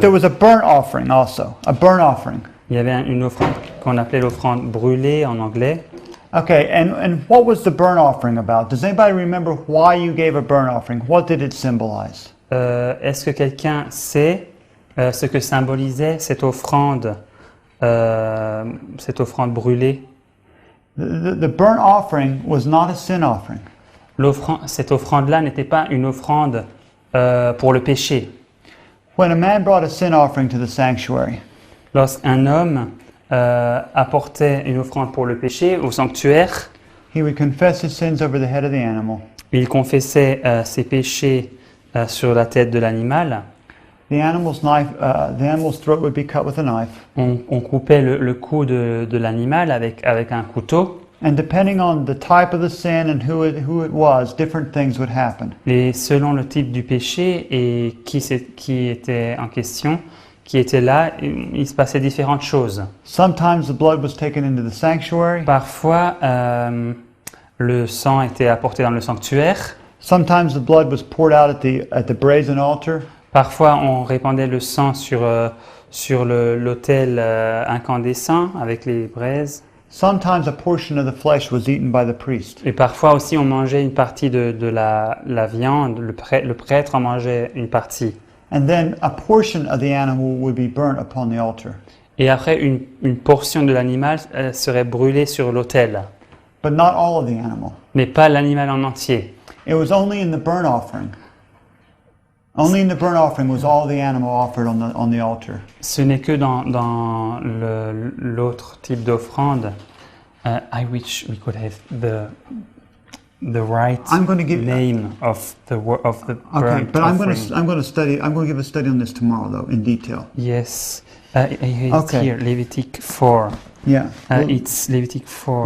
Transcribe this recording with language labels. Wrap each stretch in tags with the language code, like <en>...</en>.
<en>there was a burnt offering also, a burnt offering.</en> <fr>Il y avait une offrande qu'on appelait l'offrande brûlée en anglais.</fr> <en>Okay, and what was the burnt offering about? Does anybody remember why you gave a burnt offering? What did it symbolize?</en> <fr>Est-ce que quelqu'un sait ce que symbolisait cette offrande brûlée?</fr> <en>The burnt offering was not a sin offering.</en> <fr>Cette offrande-là n'était pas une offrande pour le péché.</fr> <en>When a man brought a sin offering to the sanctuary,</en> <fr>Lorsqu'un homme apportait une offrande pour le péché au sanctuaire,</fr> <en>he would confess his sins over the head of the animal.</en> <fr>il confessait ses péchés sur la tête de l'animal.</fr> <en>The animal's throat would be cut with a knife,</en> <fr>On coupait le cou de l'animal avec un couteau.</fr> <en>And depending on the type of the sin and who it was, different things would happen.</en> <fr>Et selon le type du péché et qui était en question, qui était là, il se passait différentes choses.</fr> <en>Sometimes the blood was taken into the sanctuary.</en> <fr>Parfois, le sang était apporté dans le sanctuaire.</fr> <en>Sometimes the blood was poured out at the brazen altar.</en> <fr>Parfois, on répandait le sang sur l'autel incandescent avec les braises.</fr> <en>Sometimes a portion of the flesh was eaten by the priest.</en> <fr>Et parfois aussi, on mangeait une partie de la viande. Le prêtre en mangeait une partie.</fr> <en>And then a portion of the animal would be burnt upon the altar.</en> <fr>Et après, une portion de l'animal serait brûlée sur l'autel.</fr> <en>But not all of the animal.</en> <fr>Mais pas l'animal en entier.</fr> <en>It was only in the burnt offering. Only in the burnt offering was all the animal offered on the altar.</en> <fr>Ce n'est que dans l'autre type d'offrande.</fr> <en>I wish we could have the right I'm going to give name of the Okay, burnt but I'm going offering. to give a study on this tomorrow though in detail. Yes, it's Okay. here, Levitic 4. Yeah. Well, It's Levitic 4.</en>